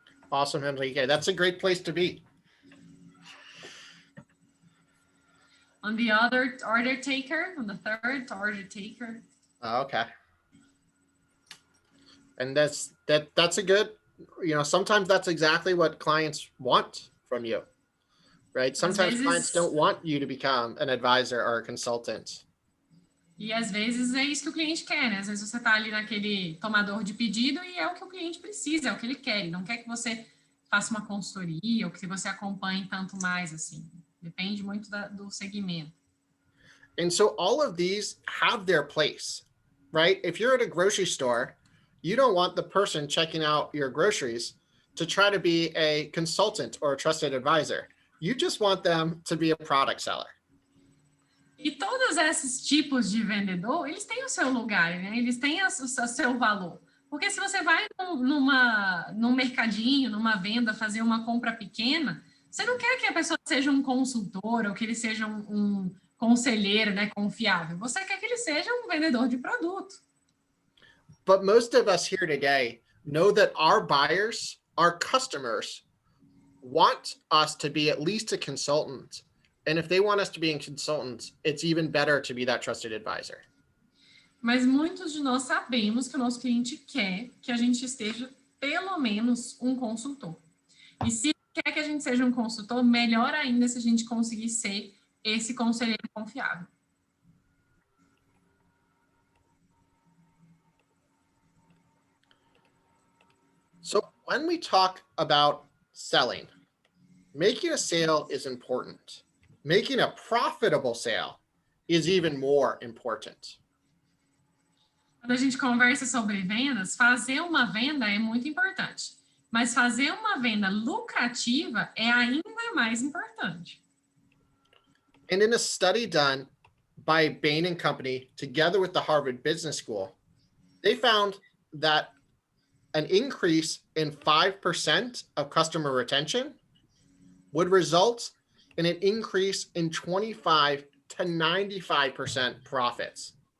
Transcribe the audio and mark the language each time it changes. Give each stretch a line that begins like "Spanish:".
English: Awesome, Enrique. That's a great place to be. On the other order taker, on the third order taker. Okay. And that's a good, sometimes that's exactly what clients want from you, right? Sometimes clients don't want you to become an advisor or a consultant.
Portuguese: E às vezes é isso que o cliente quer, né? Às vezes você está ali naquele tomador de pedido e é o que o cliente precisa, é o que ele quer. Ele não quer que você faça uma consultoria ou que você acompanhe tanto mais, assim. Depende muito do segmento.
English: And so all of these have their place, right? If you're at a grocery store, you don't want the person checking out your groceries to try to be a consultant or a trusted advisor. You just want them to be a product seller.
Portuguese: E todos esses tipos de vendedor, eles têm o seu lugar, né? Eles têm o seu valor. Porque se você vai num mercadinho, numa venda, fazer uma compra pequena, você não quer que a pessoa seja um consultor ou que ele seja um conselheiro, né, confiável. Você quer que ele seja um vendedor de produto.
English: But most of us here today know that our buyers, our customers, want us to be at least a consultant. And if they want us to be a consultant, it's even better to be that trusted advisor.
Portuguese: Mas muitos de nós sabemos que o nosso cliente quer que a gente esteja pelo menos um consultor. E se quer que a gente seja um consultor, melhor ainda se a gente conseguir ser esse conselheiro confiável.
English: So when we talk about selling, making a sale is important. Making a profitable sale is even more important.
Portuguese: Quando a gente conversa sobre vendas, fazer uma venda é muito importante. Mas fazer uma venda lucrativa é ainda mais importante.
English: And in a study done by Bain & Company, together with the Harvard Business School, they found that an increase in 5% of customer retention would result in an increase in 25 to 95% profits.